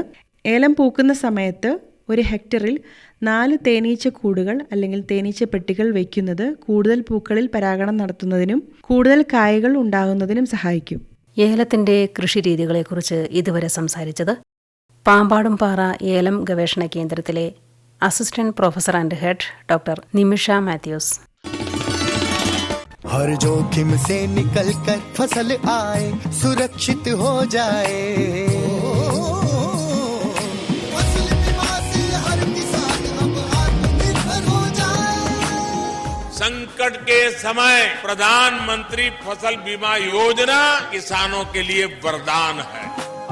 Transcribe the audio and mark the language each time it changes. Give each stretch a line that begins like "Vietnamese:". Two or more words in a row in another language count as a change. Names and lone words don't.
Malayalam: ഏലം പൂക്കുന്ന സമയത്ത് 1 ഹെക്ടറിൽ 4 തേനീച്ച കൂടുകൾ അല്ലെങ്കിൽ തേനീച്ച പെട്ടികൾ വയ്ക്കുന്നത് കൂടുതൽ പൂക്കളിൽ പരാഗണം നടത്തുന്നതിനും കൂടുതൽ കായകൾ ഉണ്ടാകുന്നതിനും സഹായിക്കും. ഏലത്തിൻ്റെ കൃഷിരീതികളെക്കുറിച്ച് ഇതുവരെ സംസാരിച്ചത് പാമ്പാടുംപാറ ഏലം ഗവേഷണ കേന്ദ്രത്തിലെ
English: assistant professor and head doctor
Malayalam: നിമിഷ മാത്യൂസ്.
Hindi: हर जोखिम से निकल कर फसल आए, सुरक्षित हो जाए, फसल बीमा से हर किसान अब आत्मनिर्भर हो जाए। संकट के समय प्रधानमंत्री फसल बीमा योजना किसानों के लिए वरदान है।